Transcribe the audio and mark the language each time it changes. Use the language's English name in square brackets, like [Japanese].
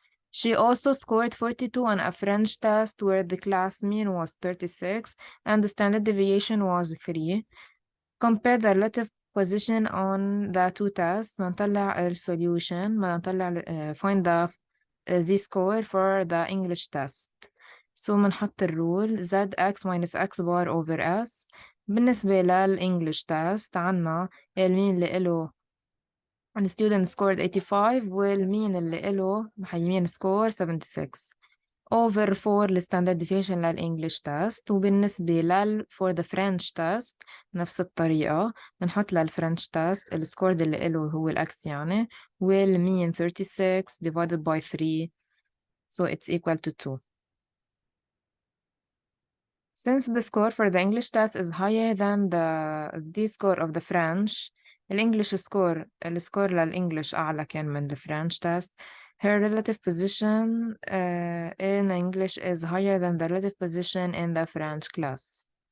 [English] She also scored 42 on a French test where the class mean was 36 and the standard deviation was 3. Compare the relative position on the two tests. [Arabic] بنطلع [English] solution find the z-score for the English test. So [Arabic] بنحط الرول [English] zx minus x bar over s. [Arabic] بالنسبة للإنجليش تيست عنا المين اللي إله [English] the student scored 85 [Arabic] والمين اللي إله محيمين score 76 over 4 لستاندرد deviation للإنجليش تيست وبالنسبة [English] for the French test [Arabic] نفس الطريقة بنحط للفرنش تيست السكور اللي إله هو الأكس يعني والمين 36 [English] divided by 3 so it's equal to 2. Since the score for the English test is higher than the score of the French, [Arabic] الإنجليش السكور للإنجليش أعلى كان من [English] the French test. Her relative position in English is higher than the relative position in the French class.